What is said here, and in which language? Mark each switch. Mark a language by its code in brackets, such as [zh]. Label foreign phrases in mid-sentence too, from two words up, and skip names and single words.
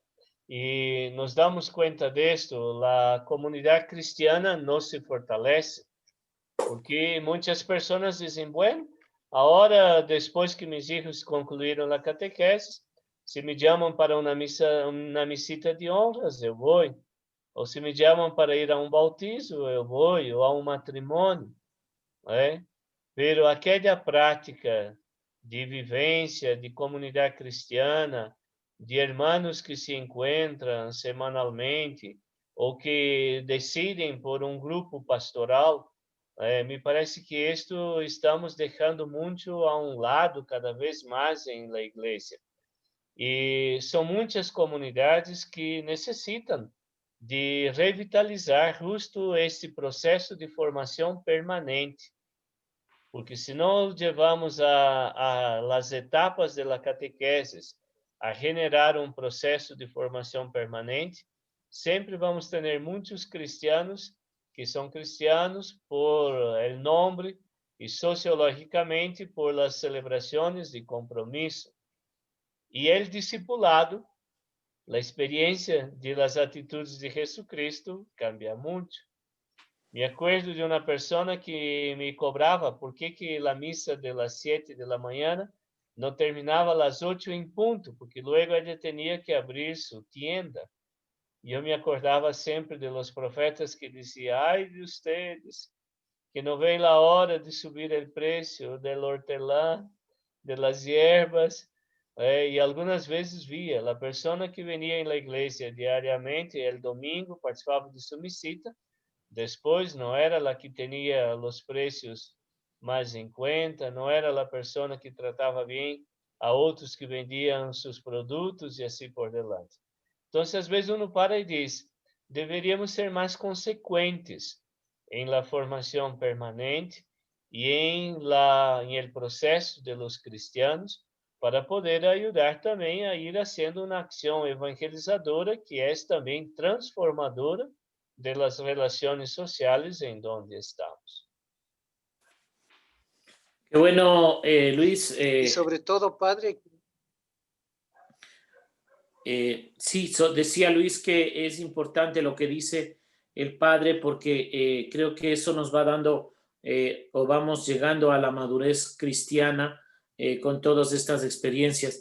[es] Y nos damos cuenta de esto, la comunidad cristiana no se fortalece, porque muchas personas dicen, bueno, ahora después que mis hijos concluyeron la catequesis, si me llaman para una misita de honras, [pt] eu vou. [es] Ou se me llaman para ir a um bautizo, [pt] eu vou, ou a um matrimônio, né? Pero aquela prática de vivência, de comunidade cristiana, de irmãos que se encontram semanalmente ou que decidem por um grupo pastoral, me parece que isto estamos deixando muito a um lado cada vez mais em la igreja. E são muitas comunidades que necessitam de revitalizar justo este processo de formação permanente. Porque se não levamos [es] a las etapas de la catequesis a generar [pt] um processo de formação permanente, sempre vamos ter muitos cristianos que são cristianos [es] por el nombre [pt] e sociologicamente por las celebrações de compromisso. E el discipulado, a experiência de las atitudes de Jesucristo cambia muito. Me acuerdo de uma pessoa que me cobrava por que a missa [es] de las 7 de la mañana [pt] não terminava às 8 em ponto, porque luego ele tinha que abrir sua tienda. E eu me acordava sempre [es] de los profetas [pt] que diziam, [es] ai de ustedes, [pt] que não vem a hora de subir o preço del hortelã, [es] de las hierbas. [pt] E algumas vezes via a pessoa que venia na igreja diariamente, [es] el domingo, [pt] participava de sua misita, depois não era a que tinha os preços mais em conta, não era a pessoa que tratava bem a outros que vendiam seus produtos e assim por diante. Então, às vezes uno para e diz, deveríamos ser mais consequentes em la formação permanente e em el processo de los cristianos para poder ajudar também a ir haciendo uma ação evangelizadora que é também transformadora [es] de las relaciones sociales en donde estamos. Qué bueno, Luis. Y sobre todo, padre. Sí, decía Luis que es importante lo que dice el padre porque creo que eso nos va dando o vamos llegando a la madurez cristiana con todas estas experiencias.